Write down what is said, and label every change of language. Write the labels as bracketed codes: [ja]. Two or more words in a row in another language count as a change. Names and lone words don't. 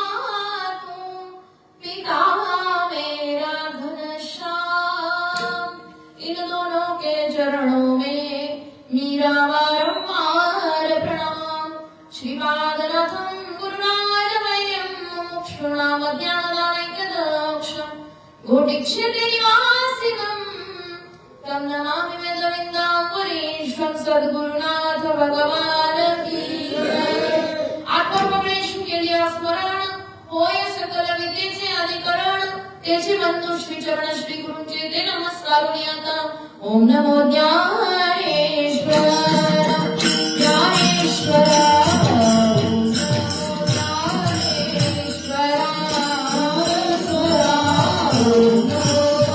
[hi] मातू पिता मेरा घनश्याम इन दोनों के चरणों में मेरा बारंबार प्रणाम [sa] श्रीपादनाथं गुरुनाथवैर्यं मुमुक्षूणां ज्ञानदानैकदक्षं घोटिक्षेत्रिनिवासिनं तं नमामि वेदविन्दाम्बरीशं [hi] सद्गुरुनाथ भगवान की जय। [mr] आत्मपक्लेश केली स्मरण होय सकल विद्येचे अधिकरण तेचे बंधू श्री चरण श्री गुरूंचे ते नमस्कारुनी आता ओम नमो ज्ञानेश्वर ज्ञानेश्वर ओम नमो